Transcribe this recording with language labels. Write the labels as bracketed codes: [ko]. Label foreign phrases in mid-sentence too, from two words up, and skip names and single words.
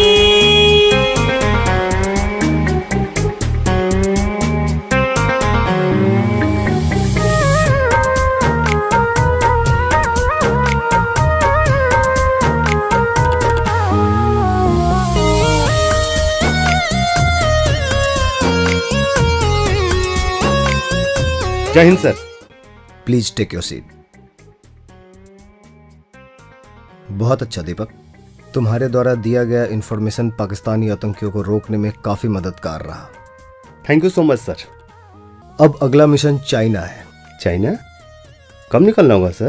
[hi] जय हिंद सर। [en] Please take your seat. [hi] बहुत अच्छा दीपक, तुम्हारे द्वारा दिया गया इंफॉर्मेशन पाकिस्तानी आतंकियों को रोकने में काफी मददगार रहा। [en] Thank you so much sir. [hi] अब अगला मिशन चाइना है। चाइना? कब निकलना होगा सर?